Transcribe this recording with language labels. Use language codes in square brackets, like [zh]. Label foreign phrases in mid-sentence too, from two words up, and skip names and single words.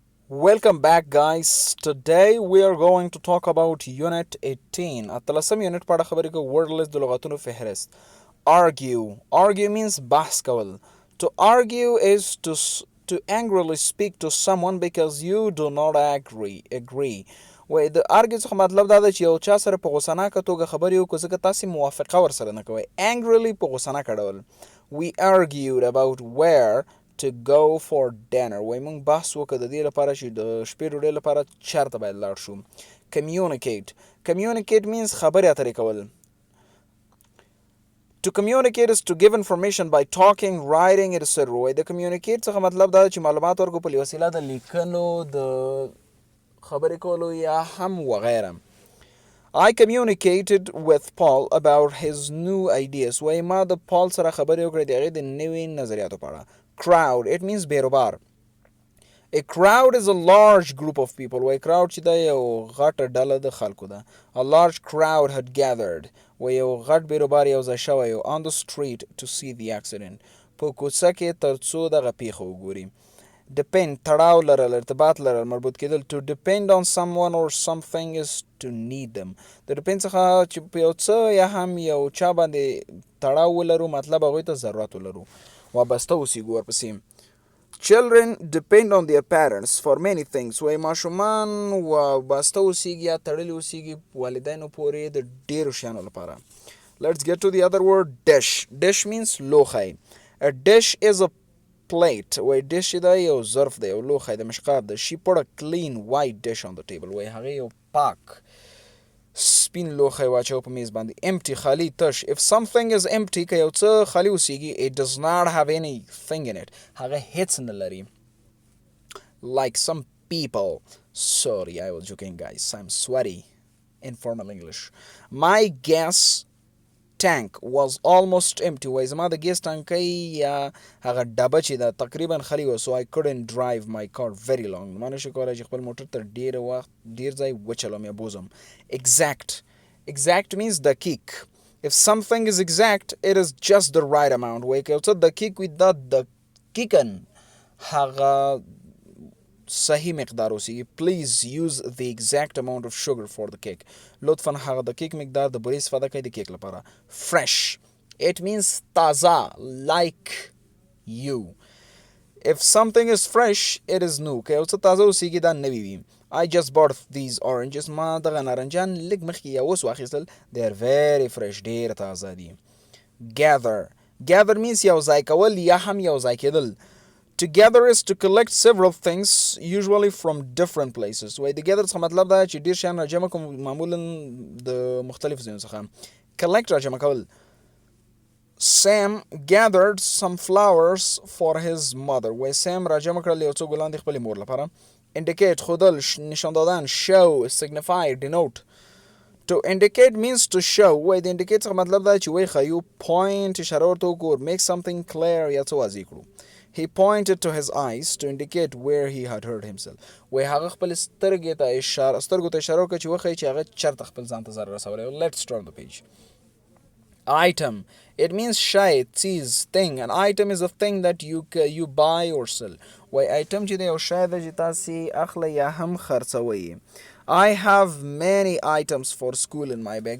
[en] Welcome back, guys. Today we are going to talk about Unit 18. [ps] اتلسم unit په اړه خبرې کوو. [en] word list [ps] د لغتونو فهرست. [en] Argue means [ps] بحث کول. [en] To argue is to angrily speak to someone because you do not agree. [ps] وای د argue څخه مطلب دا ده چې یو چا سره په غوسناکه توګه خبرې وکړو ځکه تاسې موافقه ورسره نه کوئ. Angrily په غوسناکه ډول. [en] We argued about where to go for dinner. [ps] وای مونږ بحث وکړو د دې لپاره چې د شپې ډوډۍ لپاره چېرته باید لاړ شو. [en] Communicate means [ps] خبرې اترې کول. [en] To communicate is to give information by talking, writing, etc. [ps] وای د communicate څخه مطلب دا چې معلومات ورکو په وسیله د لیکنو د خبرې کولو یا هم وغیره. [en] I communicated with Paul about his new ideas. [ps] وای ما د پال سره خبرې وکړې د هغې د نوي نظریاتو په اړه. [en] Crowd, it means بیروبار. A crowd is a large group of people. [ps] وای crowd چې دا یو غټه ډله د خلکو ده. [en] A large crowd had gathered. [ps] وای یو غټ بیروبار یو ځای شوی [en] on the street to see the accident. [ps] په کوڅه کې تر څو دغه پیښه وګوري. Depend, تړاو لرل، ارتباط لرل، مربوط کېدل. [en] To depend on someone or something is to need them. [ps] د depend څخه چې په یو څه یا هم یو چا باندې تړاو ولرو مطلب هغوی ته ضرورت ولرو. وابسته اوسیږو ورپسې. [en] Children depend on their parents for many things. [ps] وای ماشومان وابسته اوسیږي یا تړلي اوسیږي والدینو پورې د ډېرو شیانو لپاره. [en] Let's get to the other word, dish. Dish means لوښی. A dish is a plate. [ps] وای dish دا یو ظرف دی یو لوښی د مشقاب ده. [en] She put a clean white dish on the table. [ps] وای هغې یو پاک سپین لوښی واچو په میز باندې. Empty, خالی، تش. [en] If something is empty [ps] که یو څه خالی اوسیږي [en] it does not have anything in it. [ps] هغه هیڅ نه لري. [en] Like some people. Sorry, I was joking, guys. I'm sweaty. Informal English. My gas tank was almost empty. وای زما د ګیس ټانکۍ یا هغه ډبه چې ده تقریبا خالي وه. So I couldn't drive my car very long. [ps] ما نشو کولی چې خپل موټر تر ډېره وخت ډېر ځای وچلوم یا بوزم. [en] Exact means دقیق. If something is exact, it is just the right amount. [ps] وای که یو څه دقیق وي دا دقیقا هغه صحیح مقدار اوسیږي. [en] Please use the exact amount of sugar for the cake. [ps] لطفا هغه دقیق مقدار د بورې استفاده کوي د کیک لپاره. [en] Fresh, it means تازه, like you. If something is fresh, it is new. [ps] که یو څه تازه اوسیږي دا نوي وي. [en] I just bought these oranges. [ps] ما دغه نارنجان لږ مخکې یا اوس واخیستل. [en] They are very fresh. [ps] ډېر تازه دي. [en] Gather means [ps] یو ځای کول یا هم یو ځای کېدل. [en] Together is to collect several things, usually from different places. [ps] وای د gather څخه مطلب دا چې ډېر شیان راجمع کوم معمولا د مختلفو ځایونو څخه. Collect راجمع کول. [en] Sam gathered some flowers for his mother. [ps] وای سام راجمع کړل یو څو ګلان د خپلې مور لپاره. Indicate خودل، [fa] نشان دادن. [en] Show, signify, denote. To indicate means to show. [ps] وای د indicate څخه مطلب دا چې وای ښیو. Point اشاره ورته وکړو. [en] Make something clear [ps] یا څه واضح کړو. [en] He pointed to his eyes to indicate where he had hurt himself. [ps] وای هغه خپل سترګو ته اشاره وکړه چې وښیي چې هغه چېرته خپل ځان ته ضرر رسولی. [en] Let's turn the page. Item, it means [ps] شی، څیز، [en] thing. An item is a thing that you buy or sell. [ps] وای item چې دی یو شی ده چې تاسې اخلی یا هم خرڅوئ. [en] I have many items for school in my bag.